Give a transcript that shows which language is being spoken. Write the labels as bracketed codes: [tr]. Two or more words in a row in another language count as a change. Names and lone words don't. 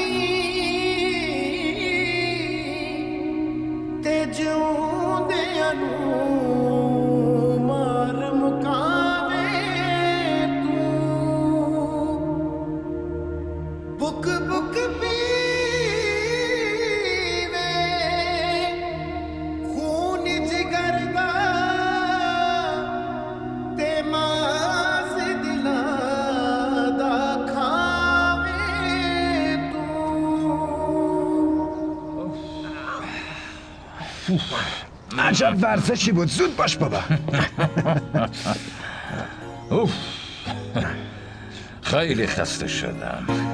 [pa] ਤੇ ਜਿਉਂਦਿਆਂ ਨੂੰ ਮਾਰ ਮੁਕਾਵੇ ਤੂੰ ਬੁੱਕ ਬੁੱਕ ਪੀਵੇ ਖ਼ੂਨ ਜਿਗਰ ਦਾ ਤੇ ਮਾਸ ਦਿਲਾ [fa] عجب ورزشی بود. زود باش بابا. اوف. خیلی خسته شدم.